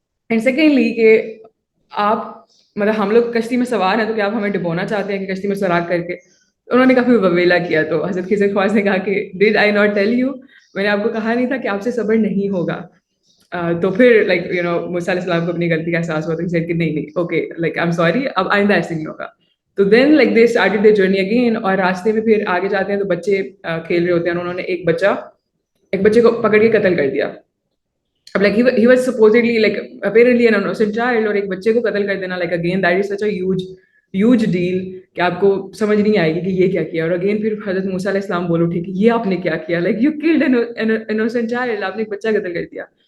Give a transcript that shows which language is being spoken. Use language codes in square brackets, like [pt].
[en] and secondly [ur] کہ آپ مطلب ہم لوگ کشتی میں سوار ہیں تو کیا آپ ہمیں ڈبونا چاہتے ہیں کہ کشتی میں سراغ کر کے؟ انہوں نے کافی وویلا کیا. تو حضرت خضر خواج نے کہا کہ [en] did I not tell you, [ur] میں نے آپ کو کہا نہیں تھا کہ آپ سے صبر نہیں ہوگا؟ تو پھر لائک موسیٰ علیہ السلام کو اپنی غلطی کا احساس ہوا, تو کہ نہیں نہیں okay, [en] like I am sorry, [ur] اب آئندہ ایسے نہیں ہوگا. [en] تو then like they started their journey again. [ur] اور راستے میں پھر آگے جاتے ہیں تو بچے کھیل رہے ہوتے ہیں, انہوں نے ایک بچے کو پکڑ کے قتل کر دیا. [en] اب like he was supposedly like apparently an innocent child, [ur] اور ایک بچے کو قتل کر دینا, [en] like again that is such a huge deal [ur] کہ آپ کو سمجھ نہیں آئے گی کہ یہ کیا کیا. اور اگین پھر حضرت موسیٰ علیہ السلام بول اٹھے کہ یہ آپ نے کیا کیا, [en] like you killed an innocent child, [ur] آپ نے ایک بچہ قتل کر دیا.